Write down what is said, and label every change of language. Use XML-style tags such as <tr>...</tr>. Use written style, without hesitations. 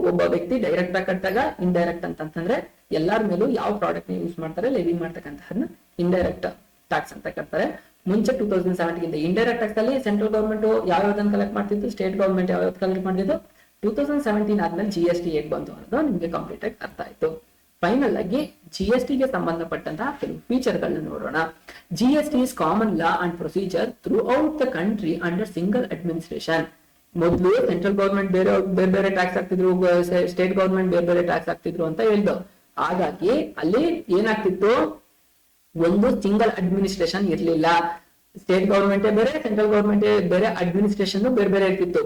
<kn>ಒಬ್ಬ ವ್ಯಕ್ತಿ ಡೈರೆಕ್ಟ್ ಆಗಿ ಕಟ್ಟಾಗ, ಇಂಡೈರೆಕ್ಟ್ ಅಂತಂದ್ರೆ ಎಲ್ಲಾರ ಮೇಲೂ ಯಾವ ಪ್ರಾಡಕ್ಟ್ ನ ಯೂಸ್ ಮಾಡ್ತಾರೆ ಲೆವಿ ಮಾಡ್ತಕ್ಕಂಥದನ್ನ ಇಂಡೈರೆಕ್ಟ್ ಟ್ಯಾಕ್ಸ್ ಅಂತ ಕಟ್ತಾರೆ. ಮುಂಚೆ 2017 ಇಂಡೈರೆಕ್ಟ್ ಟ್ಯಾಕ್ಸ್ ಅಲ್ಲಿ ಸೆಂಟ್ರಲ್ ಗವರ್ಮೆಂಟ್ ಯಾವ್ಯಾವ್ದನ್ನ ಕಲೆಕ್ಟ್ ಮಾಡ್ತಿತ್ತು, ಸ್ಟೇಟ್ ಗವರ್ಮೆಂಟ್ ಯಾವ್ಯಾವ್ದು ಕಲೆಕ್ಟ್ ಮಾಡ್ತಿತ್ತು. 2017 ಆದ್ಮೇಲೆ GST ಹೇಗ್ ಬಂತು ಅನ್ನೋದು ನಿಮ್ಗೆ ಕಂಪ್ಲೀಟ್ ಆಗಿ ಅರ್ಥ ಆಯ್ತು. ಫೈನಲ್ ಆಗಿ GST ಗೆ ಸಂಬಂಧಪಟ್ಟಂತಹ ಕೆಲವು ಫೀಚರ್ ಗಳನ್ನ ನೋಡೋಣ.</kn> <en>GST is common law and procedure throughout the country under single administration.</en> <kn>ಮೊದಲು ಸೆಂಟ್ರಲ್ ಗವರ್ಮೆಂಟ್ ಬೇರೆ ಬೇರೆ ಟ್ಯಾಕ್ಸ್ ಆಗ್ತಿದ್ರು, ಸ್ಟೇಟ್ ಗವರ್ಮೆಂಟ್ ಬೇರೆ ಬೇರೆ ಟ್ಯಾಕ್ಸ್ ಆಗ್ತಿದ್ರು ಅಂತ ಹೇಳ್ದು. ಹಾಗಾಗಿ ಅಲ್ಲಿ ಏನಾಗ್ತಿತ್ತು, ಒಂದು ಸಿಂಗಲ್ ಅಡ್ಮಿನಿಸ್ಟ್ರೇಷನ್ ಇರ್ಲಿಲ್ಲ. ಸ್ಟೇಟ್ ಗವರ್ಮೆಂಟ್ ಬೇರೆ, ಸೆಂಟ್ರಲ್ ಗವರ್ಮೆಂಟ್ ಬೇರೆ, ಅಡ್ಮಿನಿಸ್ಟ್ರೇಷನ್ ಬೇರೆ ಬೇರೆ ಇರ್ತಿತ್ತು.</kn>